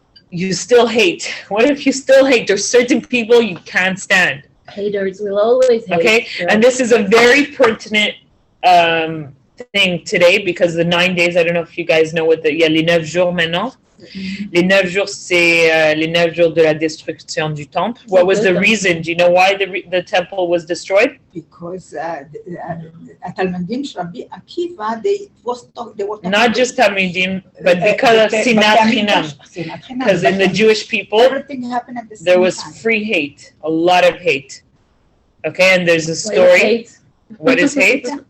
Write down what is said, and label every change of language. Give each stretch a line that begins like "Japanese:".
English: You still hate. What if you still hate? There's certain people you can't stand. Haters will always hate. Okay, sure. And this is a very pertinent thing today, because the 9 days, I don't know if you guys know what
French: il y a les 9 jours maintenant. Les 9 jours, c'est les 9 jours de la destruction du temple.
English: What was the reason? Do you know why the temple was destroyed? Because Talmudim, Rabbi Akiva, they were talking. Not just Talmudim, but because of Sinat Chinam. Because in the Jewish people, everything happened at the same there was time. free hate, a lot of hate. Okay, and there's a story. What is hate?